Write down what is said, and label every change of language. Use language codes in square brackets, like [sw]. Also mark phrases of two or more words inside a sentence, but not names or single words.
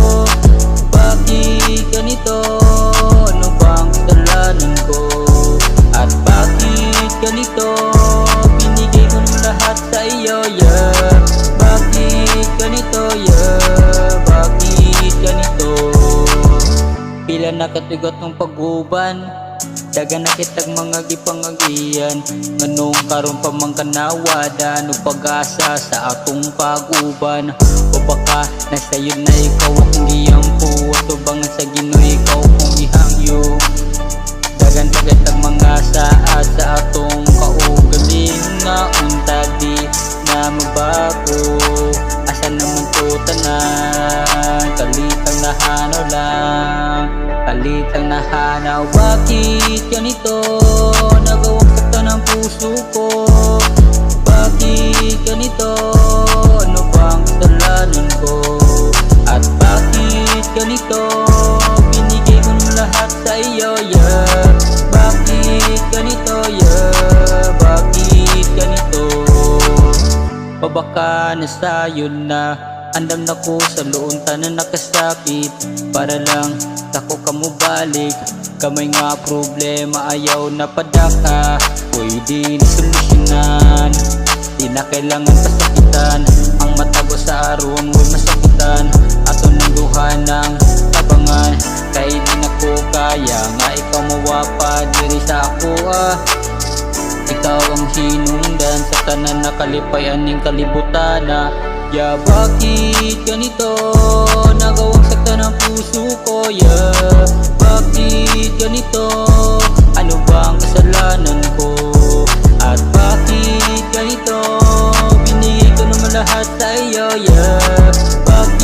[tl] Bakit ganito? Ano bang kasalanan ko? At bakit ganito? Binigay ko ng lahat sa iyo, yeah. Bakit ganito, yeah? Bakit ganito? [ceb] Pila nakatigot ng paguban, daga na kitag mga gipangagian. Nganong karon pa man kanawada no pag-asa sa atong pag-uban. O baka nasayon na ikaw akong giyampo, ato bangan sa Ginoo ikaw kong ihangyo. Dagan kitag mga saad sa atong kaugaling nga unta di na mabago. Asa naman to tanan, kalitang nahanaw lang, kalitang nahanaw. [tl] Bakit ganito? Nagawang sakta ng puso ko. Bakit ganito? Ano bang kasalanan ko? At bakit ganito? Binigay ko ng lahat sa iyo, yeah. Bakit ganito, yeah? Bakit ganito? [ceb] O baka nasayon na, andam na ko sa luon tanan nakasakit. Para lang tako ka mo balik, kamay nga problema ayaw na padaka. Pwede ni solusyonan, di na kailangan pasakitan. Ang matago sa aron mo'y masakitan. Ato ng duha ng tabangan, kay di na ko kaya nga ikaw mawapa diri sa ako Ikaw ang hinungdan sa tanan na kalipay aning kalibutan na. [tl] Ya bakit ganito? Nagawang sakta ng puso ko, yeah. Bakit ganito? Ano bang kasalanan ko? At bakit ganito? Binigay ko naman lahat sa iyo, yeah.